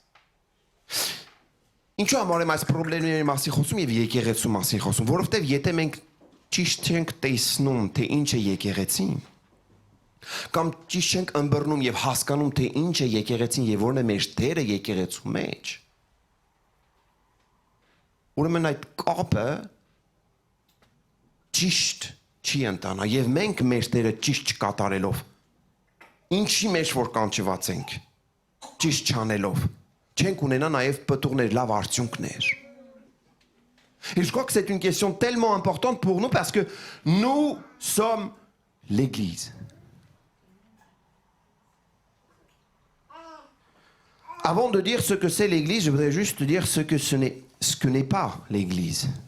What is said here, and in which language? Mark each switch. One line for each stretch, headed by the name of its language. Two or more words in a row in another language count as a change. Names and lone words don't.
Armenian: Ինչու համար եմ այս խնդիրների մասին խոսում եւ եկեղեցու մասին խոսում, որովհետեւ եթե մենք ճիշտ չենք տեսնում, թե ինչ է եկեղեցին, կամ ճիշտ չենք ըմբռնում եւ հասկանում, թե ինչ է եկեղեցին եւ որն է մեր դերը եկեղեցու մեջ, ուրեմն այդ կապը ճիշտ չի ընտանա եւ մենք մեր դերը ճիշտ չկատարելով ինչի մեջ որ կանչված ենք ճիշտ չանելով չենք ունենա նաեւ պտուղներ լավ արդյունքներ.
French: Et je crois que c'est une question tellement importante pour nous parce que nous sommes l'Église. Avant de dire ce que c'est l'Église, je voudrais juste dire ce que n'est pas l'Église.